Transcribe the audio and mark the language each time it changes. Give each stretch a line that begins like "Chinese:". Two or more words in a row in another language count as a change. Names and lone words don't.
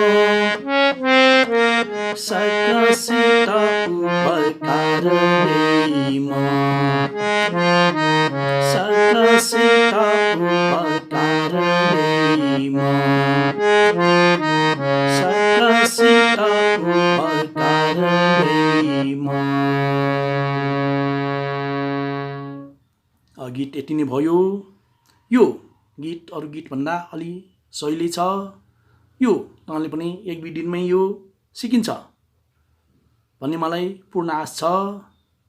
Nepali: सकसित उपकार म सकसित उपकार म सकसित उपकार म। गीत यति नै भयो। यो गीत अरू गीतभन्दा अलि शैली छ। यो तपाईँले पनि एक दुई दिनमै यो सिकिन्छ भन्ने मलाई पूर्ण आश छ।